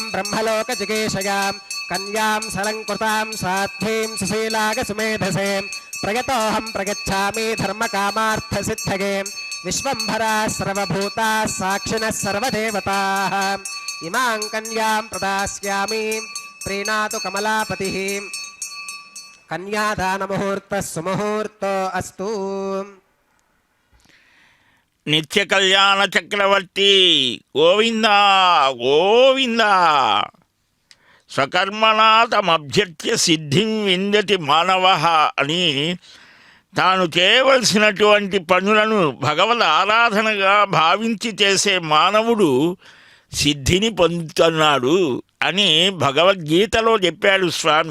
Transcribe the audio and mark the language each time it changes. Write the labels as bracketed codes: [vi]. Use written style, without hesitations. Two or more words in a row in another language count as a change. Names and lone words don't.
[sa] ब्रह्मलोक जिगीषयां कन्यां सलङ्कृतां साध्वीं सुशीलागसुमेधसे प्रयतोऽहं प्रगच्छामि धर्मकामार्थसिद्धये विश्वम्भराः सर्वभूताः साक्षिणः सर्वदेवताः इमां कन्यां प्रदास्यामि प्रीणातु कमलापतिः कन्यादानमुहूर्तः सुमुहूर्तो अस्तु [te] నిత్య కళ్యాణ చక్రవర్తి గోవింద గోవింద [sa] స్వకర్మణా తమభ్యర్చ్య సిద్ధిం విందతి మానవ [te] అని తాను చేయవలసినటువంటి పనులను భగవద్ ఆరాధనగా భావించి చేసే మానవుడు సిద్ధిని పొందుతున్నాడు అని భగవద్గీతలో చెప్పాడు స్వామి.